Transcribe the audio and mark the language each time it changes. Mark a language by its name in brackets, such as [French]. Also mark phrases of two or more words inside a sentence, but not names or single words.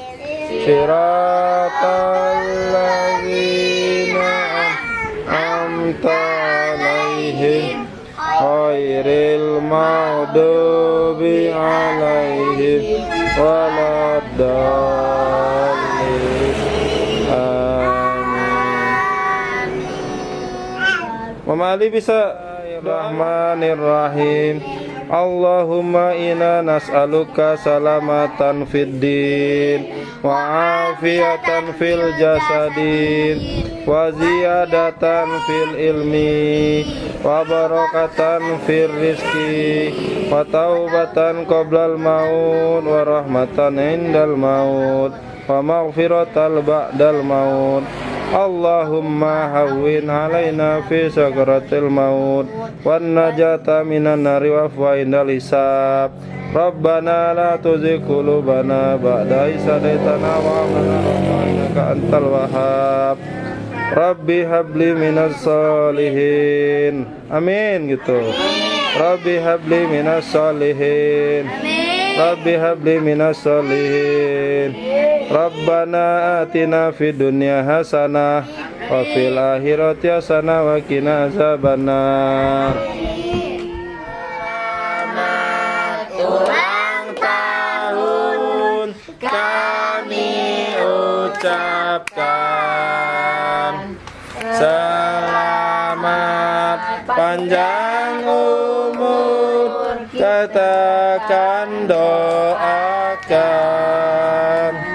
[Arabic] صراط الذين أنعمت عليهم غير المغضوب عليهم ولا الضالين. [Indonesian] Amin. Mama Ali bisa. [Arabic] بسم الله الرحمن الرحيم. اللهم إنا نسألك سلامة في الدين وعافية في الجسد وزيادة في العلم وبركة في الرزق وتوبة قبل الموت ورحمة عند الموت ومغفرة بعد الموت. اللهم هون علينا في سكرات الموت والنجاة من النار والعفو عند الحساب. ربنا لا تزغ قلوبنا بعد إذ هديتنا وهب لنا من لدنك أنت الوهاب. رب هب لي من الصالحين. [Indonesian] Amin gitu. [Arabic] رب هب لي من الصالحين. رب هب لي من الصالحين. ربنا آتنا في الدنيا حسنة وفي الآخرة حسنة وقنا عذاب النار. [Indonesian] Selamat ulang tahun kami ucapkan. Selamat panjang umur, katakan doakan.